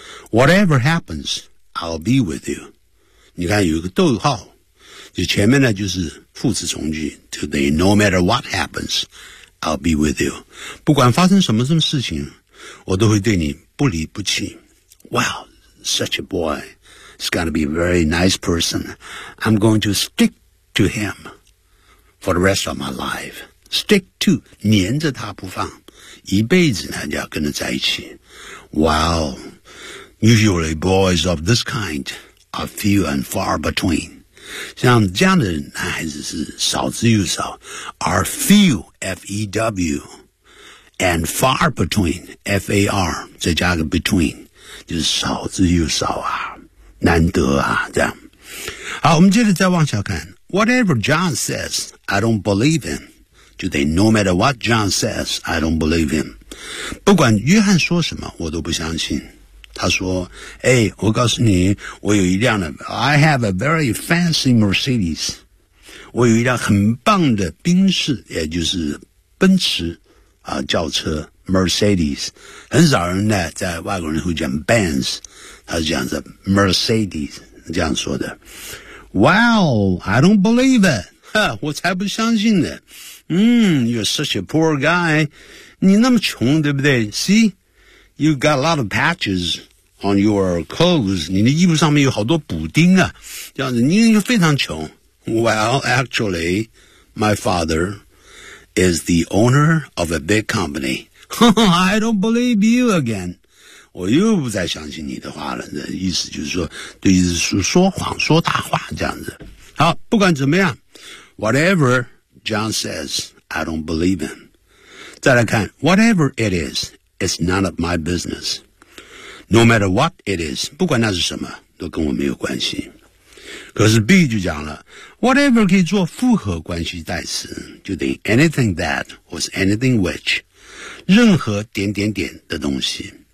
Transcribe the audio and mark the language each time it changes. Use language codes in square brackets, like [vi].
[en] Whatever happens, I'll be with you。 [zh] 你看有一个逗号，就前面呢就是副词从句，就等于 [en] no matter what happens, I'll be with you。 [zh] 不管发生什么事情，我都会对你不离不弃。 [en] Wow, such a boy, he's gonna be a very nice person. I'm going to stick to him for the rest of my life. [zh] Stick to, 黏着他不放。一辈子呢就要跟他在一起。 [en] Wow, usually boys of this kind are few and far between. [zh] 像这样的男孩子是少之又少。 [en] Are few, [zh] F-E-W, [en] and far between, [zh] F-A-R, 再加个 between, 就是少之又少啊，难得啊，这样。好，我们接着再往下看。 [en] Whatever John says, I don't believe him. [zh] 就得 [en] no matter what John says, I don't believe him. [zh] 不管约翰说什么我都不相信。他说哎，我告诉你，我有一辆的 [en] I have a very fancy Mercedes. [zh] 我有一辆很棒的宾士，也就是奔驰啊，轿车 Mercedes。很少人呢在外国人会讲 Benz， 他是讲的 Mercedes， 这样说的。 [en] Wow, I don't believe it. [zh] 哈，我才不相信呢。 [en] You're such a poor guy. 你那么穷对不对？ See, you've got a lot of patches on your clothes. [zh] 你的衣服上面有好多补丁啊，这样子你又非常穷。 [en] Well, actually, my father is the owner of a big company. I don't believe you again. [zh] 我又不再相信你的话了。意思就是说，对，意思是说谎说大话这样子。好，不管怎么样， [en] whateverJohn says, I don't believe him. [zh] 再来看 [en] whatever it is, it's none of my business. No matter what it is, [zh] 不管那是什么都跟我没有关系。可是 B 就讲了 whatever 可以做复合关系代词，就等于 [en] anything that was anything which, [zh] 任何点点点的东西。